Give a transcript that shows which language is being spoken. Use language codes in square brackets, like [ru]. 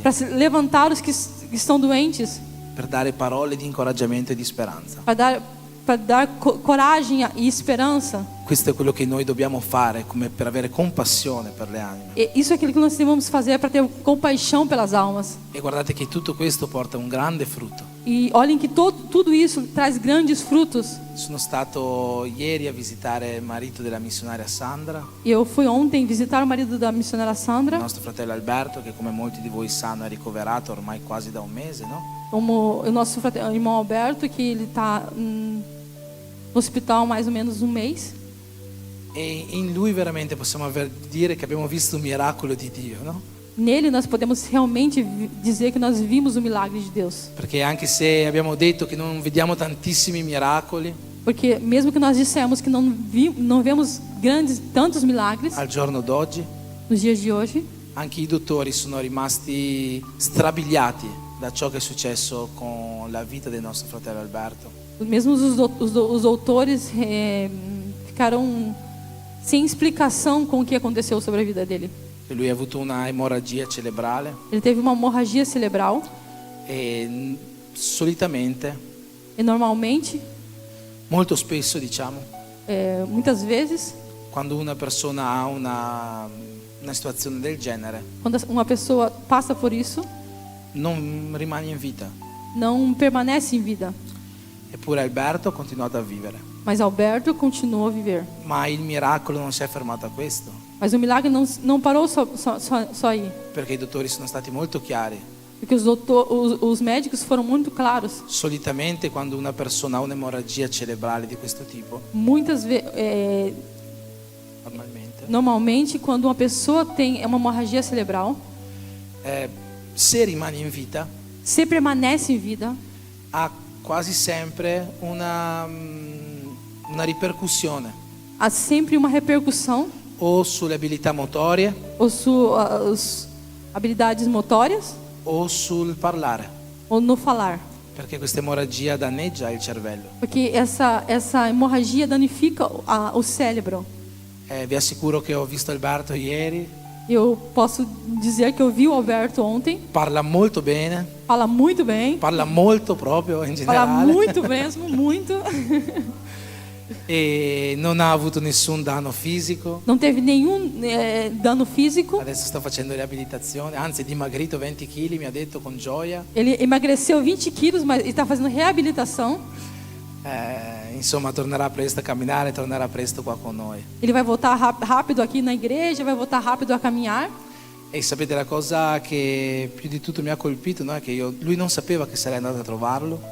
[pt] para levantar os que estão doentes, [it] per dare parole di incoraggiamento e di speranza. [pt] para dar coragem e esperança. [it] Questo è quello che noi dobbiamo fare come per avere compassione per le anime. [pt] E isso é aquilo que nós devemos fazer para ter compaixão pelas almas. [it] E guardate che tutto questo porta un grande frutto. [pt] E olhem que tudo isso traz grandes frutos. [it] Sono stato ieri a visitare il marito della missionaria Sandra, [pt] Eu fui ontem visitar o marido da missionária [it] il [pt] Sandra, [it] nostro fratello Alberto, che come molti di voi sanno è ricoverato ormai quasi da un mese, no? [pt] como o nosso irmão Alberto, que ele está no hospital há mais ou menos um mês. [it] E in lui veramente possiamo dire che abbiamo visto un miracolo di Dio, no? [pt] Nele nós podemos realmente dizer que nós vimos o milagre de Deus. [it] Perché anche se abbiamo detto che non vediamo tantissimi miracoli, [pt] Porque mesmo que nós dissemos que não vemos tantos milagres [it] al giorno d'oggi [pt] nos dias de hoje, [it] anche i dottori sono rimasti strabiliati da ciò che è successo con la vita del nostro fratello Alberto. [pt] mesmo os doutores ficaram sem explicação com o que aconteceu sobre a vida dele. [it] E lui ha avuto una emorragia cerebrale [pt] Ele teve uma hemorragia cerebral [it] e solitamente, [pt] e normalmente, [it] molto spesso diciamo, [pt] muitas vezes, [it] quando una persona ha una situazione del genere, [pt] quando uma pessoa passa por isso, [it] non rimane in vita. [pt] não permanece em vida. [it] Eppure Alberto ha continuato a vivere. [pt] Mas Alberto continuou a viver. [it] Ma il miracolo non si è fermato a questo, [pt] Mas o milagre não parou só aí. [it] perché i dottori sono stati molto chiari. [pt] Porque os médicos foram muito claros. [it] Solitamente quando una persona ha un'emorragia cerebrale di questo tipo, [pt] Muitas vezes, normalmente, quando uma pessoa tem uma hemorragia cerebral, [it] se rimane in vita, [pt] se permanece em vida, [it] ha quasi sempre una ripercussione [pt] há sempre uma repercussão [it] o sulle abilità motorie [pt] ou suas habilidades motórias [it] o sul parlare, [pt] ou no falar. [it] perché questa emorragia danneggia il cervello. [pt] Porque essa hemorragia danifica o cérebro. [it] Vi assicuro che ho visto Alberto ieri, [pt] Eu posso dizer que eu vi o Alberto ontem. [it] parla molto bene, [pt] Fala muito bem. [it] parla molto proprio in [pt] Fala [it] generale. [pt] muito mesmo, muito. [it] e non ha avuto nessun danno fisico. [pt] não teve nenhum dano físico. [it] Adesso sta facendo riabilitazione, anzi è dimagrito 20 kg, mi ha detto con gioia. [pt] Ele emagreceu 20 quilos, mas está fazendo reabilitação. [it] Insomma, tornerà presto a camminare, tornerà presto qua con noi. [pt] Ele vai voltar rápido aqui na igreja, vai voltar rápido a caminhar. [it] E sapete la cosa che più di tutto mi ha colpito, no? È che lui non sapeva che sarei andato a trovarlo.